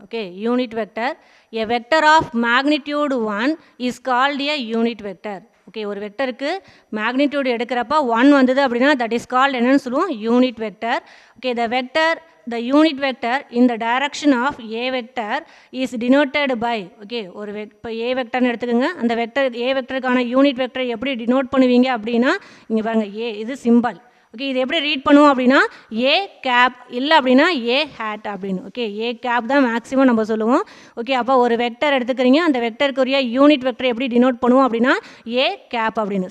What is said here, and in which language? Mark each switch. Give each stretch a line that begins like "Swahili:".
English: Okay, unit vector, a vector of magnitude 1 is called a unit vector.
Tamil: Okay, ஒரு வெக்டருக்கு magnitude எடுக்கிறப்ப 1 வந்தது அப்படின்னா
English: that is called
Tamil: என்னன்னு சொல்லுவோம், unit vector.
English: okay, the unit vector in the direction of a vector is denoted by,
Tamil: okay, ஒரு இப்போ a வெக்டர்னு எடுத்துக்கோங்க. அந்த வெக்டர் a வெக்டருக்கான யூனிட் வெக்டர் எப்படி டினோட் பண்ணுவீங்க அப்படின்னா இங்கே பாருங்கள், a இது சிம்பல். ஓகே, இது எப்படி ரீட் பண்ணுவோம் அப்படின்னா ஏ கேப், இல்லை அப்படின்னா ஏ ஹேட் அப்படின்னு. ஓகே, ஏ கேப் தான் மேக்ஸிமம் நம்ம சொல்லுவோம். ஓகே, அப்போ ஒரு வெக்டர் எடுத்துக்கிறீங்க, அந்த வெக்டருக்குரிய யூனிட் வெக்டர் எப்படி டினோட் பண்ணுவோம் அப்படின்னா ஏ கேப் அப்படின்னு.